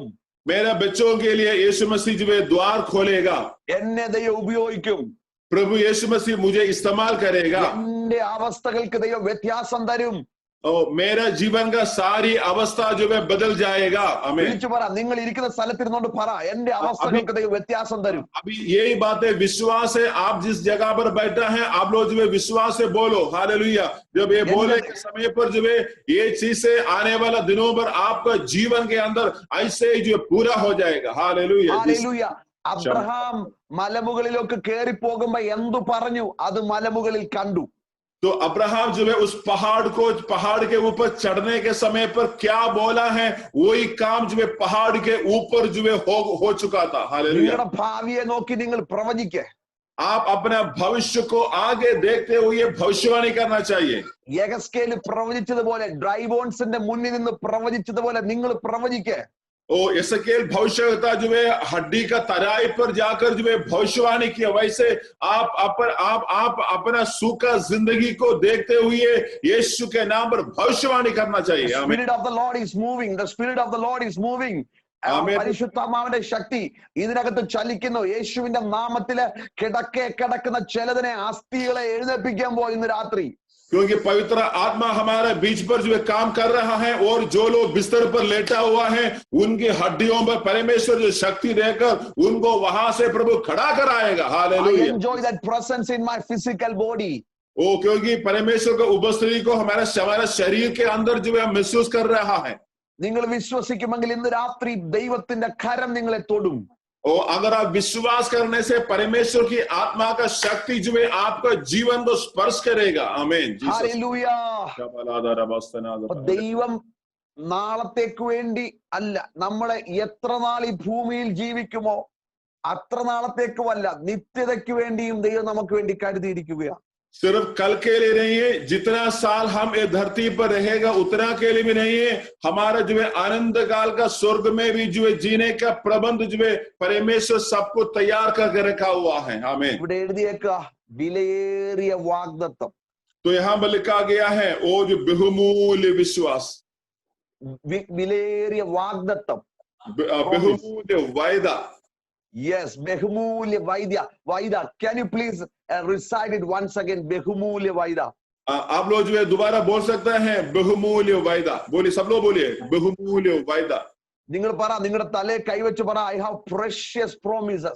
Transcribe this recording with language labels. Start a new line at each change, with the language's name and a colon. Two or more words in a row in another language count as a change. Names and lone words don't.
Hindi: मेरा बच्चों के लिए यीशु मसीह जो है द्वार खोलेगा,
Malayalam: എന്നെ ദൈവം ഉപയോഗിക്കും.
Hindi: प्रभु यीशु मसीह मुझे इस्तेमाल करेगा,
Malayalam: എന്റെ അവസ്ഥകൾക്ക് ദൈവം വ്യത്യാസം തരും.
Hindi: और मेरा जीवन का सारी अवस्था जो है बदल जाएगा। आमीन।
Malayalam: വിളിച്ചു പറ, നിങ്ങൾ ഇരിക്കുന്ന സ്ഥലത്തിരുന്നോണ്ട് പറ, എന്റെ അവസ്ഥകൾക്ക് ദൈവം വ്യത്യാസം തരും.
Hindi: अभी यही बात है, विश्वास है। आप जिस जगह पर बैठा है आप लोग जो है विश्वास से बोलो हालेलुया। जब ये बोले के समय पर जो है ये चीज से आने वाला दिनों पर आपका जीवन के अंदर ऐसे ही जो है पूरा हो जाएगा। हालेलुया
Malayalam: ഹല്ലേലൂയ. അബ്രഹാം മലമുകളിലൊക്കെ കയറി പോകുമ്പോ എന്തു പറഞ്ഞു അത് മലമുകളിൽ കണ്ടു.
Hindi: तो अब्राहम जो है उस पहाड़ के ऊपर चढ़ने के समय पर क्या बोला है वही काम जो है पहाड़ के ऊपर जो है हो चुका था। हालेलुया।
Malayalam: നിങ്ങളുടെ ഭാവിയെ നോക്കി നിങ്ങൾ പ്രവചിക്കേ.
Hindi: आप अपना भविष्य को आगे देखते हुए भविष्यवाणी करना चाहिए।
Malayalam: യെഹെസ്കേൽ പ്രവചിച്ചതുപോലെ
English: dry bones
Malayalam: മുന്നിൽ നിന്ന് പ്രവചിച്ചതുപോലെ നിങ്ങൾ പ്രവചിക്കേ.
Hindi: ओ एसेकिएल भविष्यवक्ता जो है हड्डी का तराई पर जाकर जो है भविष्यवाणी किया, वैसे आप अपना सूखा जिंदगी को देखते हुए यीशु के नाम पर भविष्यवाणी करना चाहिए।
English: The spirit of the Lord is moving. The spirit of the Lord is moving.
Malayalam: പരിശുദ്ധാത്മാവിന്റെ ശക്തി ഇതിനകത്ത് ചലിക്കുന്നു. യേശുവിന്റെ നാമത്തില് കിടക്കുന്ന ചിലതിനെ അസ്ഥികളെ എഴുന്നേൽപ്പിക്കാൻ പോയി ഇന്ന് രാത്രി.
Hindi: क्योंकि पवित्र आत्मा हमारे बीच पर जो है काम कर रहा है और जो लोग बिस्तर पर लेटा हुआ है उनकी हड्डियों पर परमेश्वर जो शक्ति देकर उनको वहां से प्रभु खड़ा कराएगा। हालेलुया।
English: I enjoy that presence in my physical body.
Hindi: ओ क्योंकि परमेश्वर का उपस्थिति को हमारे शरीर के अंदर जो है महसूस कर रहा है।
Malayalam: നിങ്ങൾ വിശ്വസിക്കുമെങ്കിൽ ഇന്ന് രാത്രി ദൈവത്തിന്റെ കരം നിങ്ങളെ തൊടും.
Hindi: और अगर आप विश्वास करने से परमेश्वर की आत्मा का शक्ति जो है आपका जीवन को स्पर्श करेगा। आमीन।
Malayalam: ഹല്ലേലൂയ. ദൈവം നാളത്തേക്ക് വേണ്ടി അല്ല, നമ്മളെ എത്ര നാൾ ഈ ഭൂമിയിൽ ജീവിക്കുമോ അത്ര നാളത്തേക്കുമല്ല, നിത്യതയ്ക്ക് വേണ്ടിയും ദൈവം നമുക്ക് വേണ്ടി കരുതിയിരിക്കുകയാണ്.
Hindi: सिर्फ कल के लिए नहीं है, जितना साल हम ये धरती पर रहेगा उतना के लिए भी नहीं है, हमारा जो है आनंद काल का स्वर्ग में भी जो है जीने का प्रबंध जो है परमेश्वर सबको तैयार करके रखा हुआ है। आमीन।
Malayalam: ഇവിടെ എഴുതിയേക്കുക വിലയേറിയ വാഗ്ദത്തം.
Hindi: तो यहाँ पर लिखा गया है वो जो बहुमूल्य विश्वास,
Malayalam: വിലയേറിയ വാഗ്ദത്തം,
Hindi: बहुमूल्य वायदा। Yes, बहुमूल्य वायदा.
English: Can you please recite it once again?
Hindi: बहुमूल्य वायदा. आप लोग जो है दोबारा बोल सकते हैं बहुमूल्य वायदा। बोलिए, सब लोग बोलिए बहुमूल्य वायदा।
Malayalam: നിങ്ങൾ പറ, നിങ്ങളുടെ തലയെ കൈവച്ച് പറ,
English: I have precious promises.